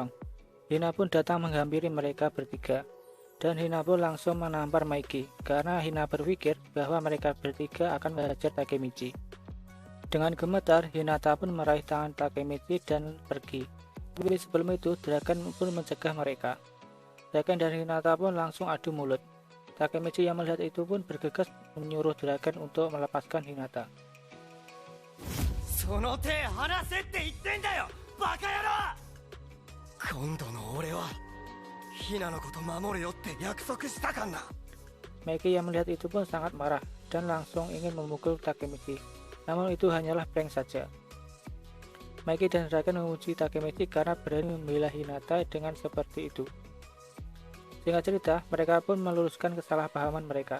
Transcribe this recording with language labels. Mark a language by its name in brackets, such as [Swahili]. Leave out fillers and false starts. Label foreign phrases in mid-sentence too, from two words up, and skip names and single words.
[Indonesian] Hina pun datang menghampiri mereka bertiga. Dan Hina pun langsung menampar Maiki karena Hina berpikir bahwa mereka bertiga akan menghajar Takemichi. Dengan gemetar, Hinata pun meraih tangan Takemichi dan pergi. Tapi sebelum itu, Draken pun mencegah mereka. Draken dan Hinata pun langsung adu mulut. Takemichi yang melihat itu pun bergegas menyuruh Draken untuk melepaskan Hinata. [Japanese] その手離せって言ってんだよバカ野郎。今度の俺はヒナのこと守るよって約束したかんな。 [Indonesian] Maiki yang melihat itu pun sangat marah dan langsung ingin memukul Takemichi. Namun itu hanyalah prank saja. Maiki dan Draken memuji Takemichi karena berani membela Hinata dengan seperti itu. Singkat cerita, mereka pun meluruskan kesalahpahaman mereka.